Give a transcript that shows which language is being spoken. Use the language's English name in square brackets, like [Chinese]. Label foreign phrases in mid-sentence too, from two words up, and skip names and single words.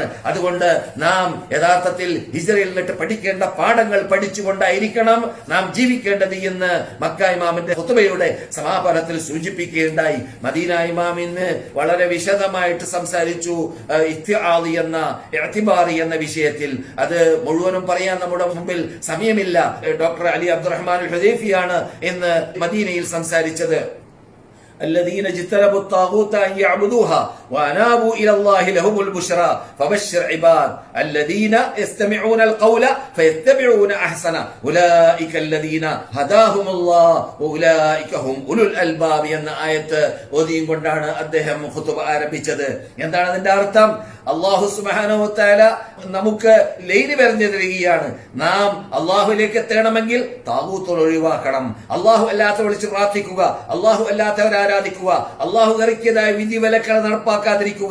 [Malayalam] അതുകൊണ്ട് നാം യഥാർത്ഥത്തിൽ ഹിജ്റയിൽ നിന്നിട്ട് പഠിക്കേണ്ട പാഠങ്ങൾ പഠിച്ചുകൊണ്ടായിരിക്കണം നാം ജീവിക്കേണ്ടത് എന്ന് മക്ക ഇമാമിന്റെ ഖുതുബയുടെ സമാപനത്തിൽ സൂചിപ്പിക്കുകയുണ്ടായി. മദീന ഇമാം ഇന്ന് വളരെ വിശദമായിട്ട് സംസാരിച്ചു ഇത്തിആദി എന്ന ഇഅ്തിബാറി എന്ന വിഷയത്തിൽ. അത് മുഴുവനും പറയാൻ നമ്മുടെ മുമ്പിൽ സമയമില്ല. ഡോക്ടർ അലി അബ്ദുറഹ്മാൻ അൽ ഹുദൈഫിയാണ് ഇന്ന് മദീനയിൽ സംസാരിച്ചത്. [Arabic] الذين اجتنبوا الطاغوت أن يعبدوها وأنابوا إلى الله لهم البشرى فبشر عباد الذين يستمعون القول فيتبعون أحسنه أولئك الذين هداهم الله وأولئك هم أولو الألباب [Malayalam] എന്ന ആയത്ത് ഓതിയും കൊണ്ടാണ് അദ്ദേഹം ഖുതുബ ആരംഭിച്ചത്. എന്താണ് അതിന്റെ അർത്ഥം? അല്ലാഹു [Arabic] سبحانه وتعالى [Malayalam] നമുക്ക് ലൈൻ പറഞ്ഞു തരികയാണ്. നാം അല്ലാഹുവിലേക്ക് എത്തണമെങ്കിൽ താഗൂത്തുകൾ ഒഴിവാക്കണം. അല്ലാഹു അല്ലാത്തവരെ വിളിച്ച് പ്രാർത്ഥിക്കുക, അല്ലാഹു അല്ലാത്തവരെ ആരാധിക്കുക, അല്ലാഹു ഇറക്കിയതായ വിധിവിലക്കുകൾ നടപ്പാക്കാതിരിക്കുക.